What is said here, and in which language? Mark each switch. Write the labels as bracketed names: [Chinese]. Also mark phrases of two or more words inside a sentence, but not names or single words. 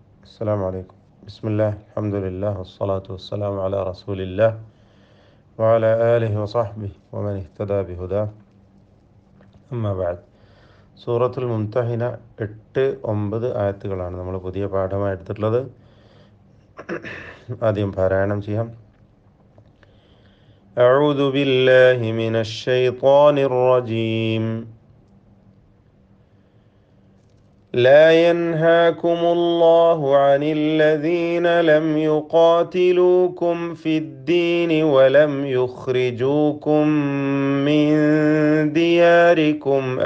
[Arabic] السلام عليكم. بسم الله، الحمد لله، والصلاة والسلام على رسول الله وعلى آله وصحبه ومن اهتدى بهداه. أما بعد. [Malayalam] സൂറത്തുൽ മുംതഹിന 8-9 ആയത്തുകളാണ് നമ്മൾ പുതിയ പാഠമായി എടുത്തിട്ടുള്ളത്. ആദ്യം പാരായണം ചെയ്യാം. [Arabic] أعوذ بالله من الشيطان الرجيم. لا ينهاكم الله عن الذين لم يقاتلوكم في الدين ولم يخرجوكم من دياركم